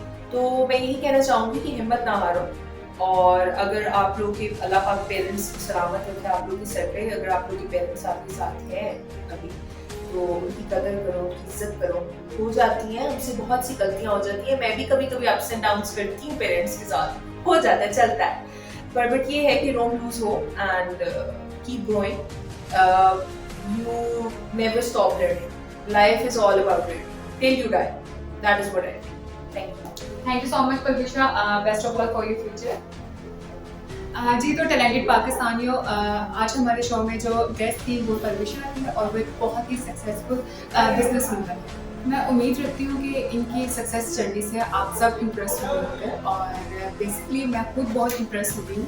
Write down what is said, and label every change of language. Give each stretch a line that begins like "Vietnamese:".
Urdu: تو میں یہی کہنا چاہوں گی کہ ہمت نہ ہارو, اور اگر آپ لوگ کے اللہ پاک پیرنٹس سلامت رکھے آپ لوگ کے سر پہ, اگر آپ لوگ کے پیرنٹس آپ کے ساتھ ہیں ابھی, تو ان کی قدر کرو, ان کی عزت کرو. ہو جاتی ہیں ہم سے بہت سی غلطیاں ہو جاتی ہیں, میں بھی کبھی کبھی اپس اینڈ ڈاؤنس کرتی ہوں پیرنٹس کے ساتھ, ہو جاتا ہے, چلتا ہے.
English: But یہ ہے کہ don't lose hope and keep going. You never stop learning. Life is all about learning till you die. That is what I think. Thank you. Thank you so much, Pulvisha. Best of luck for your future.
Urdu: جی تو talented پاکستانیوں, آج ہمارے شو میں جو guest تھی وہ پرویشا تھی, اور وہ ایک بہت ہی سکسیزفل بزنس وومن ہے. میں امید رکھتی ہوں کہ ان کی سکسیس جرنی سے آپ سب امپریس ہوئے ہوں گے, اور بیسکلی میں خود بہت امپریس ہوئی ہوں.